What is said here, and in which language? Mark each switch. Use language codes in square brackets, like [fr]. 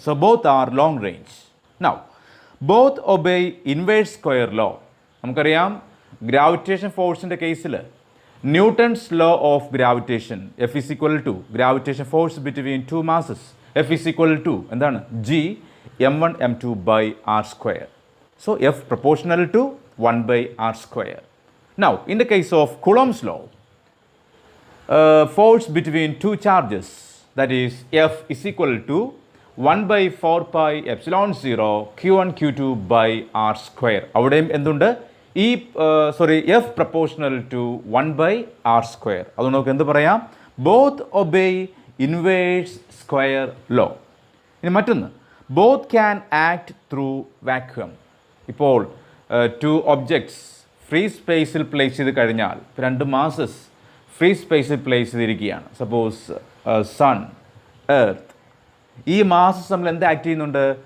[en] So both are long range. Now both obey inverse square law. [ml] നമുക്കറിയാം gravitation ഫോഴ്സിൻ്റെ കേസിൽ [en] Newton's law of gravitation, F is equal to gravitation force between two masses, F is equal to എന്താണ്? G m1 m2 by r square. So F proportional to 1 by r square. Now in the case of Coulomb's law, force between two charges, that is F is equal to 1 by 4 pi epsilon 0 q1 q2 by r square. [ml] അവിടെയും എന്തുണ്ട്? [en] ഈ F proportional to 1 by r square. [ml] അതുകൊണ്ട് നമുക്ക് എന്ത് പറയാം? [en] Both obey inverse square law. [ml] ഇനി മറ്റൊന്ന്, [en] Both can act through vacuum. [ml] ഇപ്പോൾ ടു ഒബ്ജക്ട്സ് ഫ്രീ സ്പേസിൽ പ്ലേസ് ചെയ്ത് കഴിഞ്ഞാൽ, രണ്ട് മാസസ് ഫ്രീ സ്പേസിൽ പ്ലേസ് ചെയ്തിരിക്കുകയാണ്. Suppose sun, earth. ഈ മാസസ് നമ്മൾ എന്ത് ആക്ട് ചെയ്യുന്നുണ്ട്?